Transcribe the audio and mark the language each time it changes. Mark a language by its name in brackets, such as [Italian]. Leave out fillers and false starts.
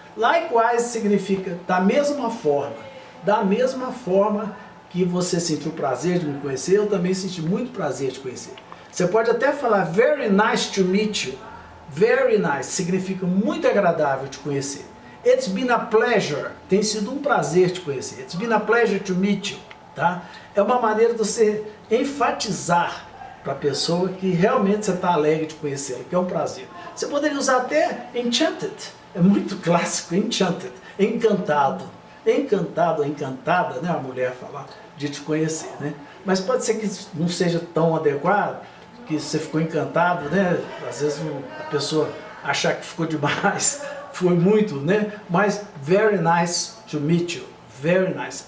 [Portuguese] Likewise significa da mesma forma que você sentiu prazer de me conhecer, eu também senti muito prazer de conhecer. Você pode até falar [English] very nice to meet you. Very nice [Portuguese] significa muito agradável te conhecer. [English] It's been a pleasure, [Portuguese] tem sido um prazer te conhecer. [English] It's been a pleasure to meet you, [Portuguese] tá? É uma maneira de você enfatizar para a pessoa que realmente você está alegre de conhecê-la, que é um prazer. Você poderia usar até enchanted, é muito clássico, enchanted, encantado. Encantado, encantada, né, a mulher falar de te conhecer, né? Mas pode ser que não seja tão adequado, que você ficou encantado, né? Às vezes a pessoa achar que ficou demais, foi muito, né? Mas [English] very nice to meet you, very nice.